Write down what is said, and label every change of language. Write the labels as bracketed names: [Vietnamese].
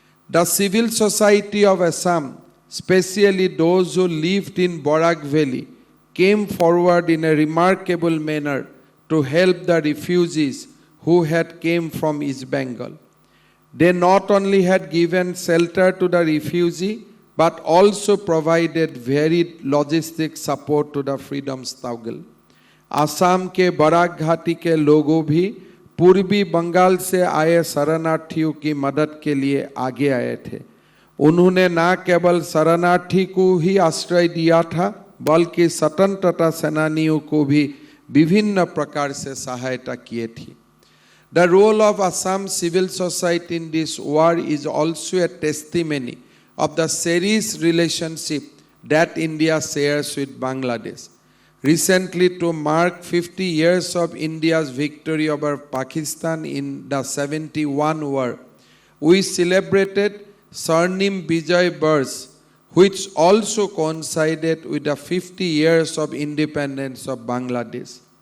[English] The civil society of Assam, especially those who lived in Barak Valley, came forward in a remarkable manner to help the refugees who had came from East Bengal. They not only had given shelter to the refugee, but also provided varied logistic support to the freedom struggle. [Hindi] Assam के Barack घाटी के लोगों भी पूर्वी बंगाल से आए शरणार्थियों की मदद के लिए आगे आए थे। उन्होंने न केवल शरणार्थी को ही आश्रय दिया था, बल्कि स्वतंत्रता सेनानियों को भी विभिन्न प्रकार से सहायता किए थी। [English] The role of Assam civil society in this war is also a testimony of the serious relationship that India shares with Bangladesh. Recently, to mark 50 years of India's victory over Pakistan in the 71 war, we celebrated Swarnim Bijay Bars, which also coincided with the 50 years of independence of Bangladesh.